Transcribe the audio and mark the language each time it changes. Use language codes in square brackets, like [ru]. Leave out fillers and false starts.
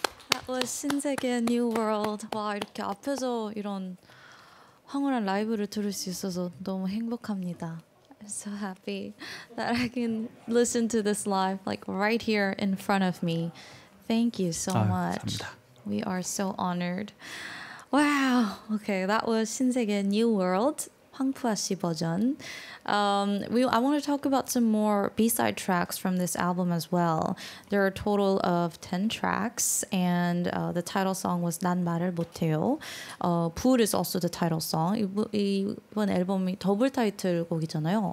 [en] That was 신세계 New World. [ko] 와, 이렇게 앞에서 이런 황홀한 라이브를 들을 수 있어서 너무 행복합니다. [en] I'm so happy that I can listen to this live like right here in front of me. Thank you so much. [ko] 감사합니다. [en] We are so honored. Wow. Okay, that was 신세계 New World. [ko] 황푸아 씨 버전. [en] I want to talk about some more B-side tracks from this album as well. There are a total of 10 tracks, and the title song was 난 말을 못해요. 불 is also the title song. [ko] 이번 앨범이 더블 타이틀곡이잖아요.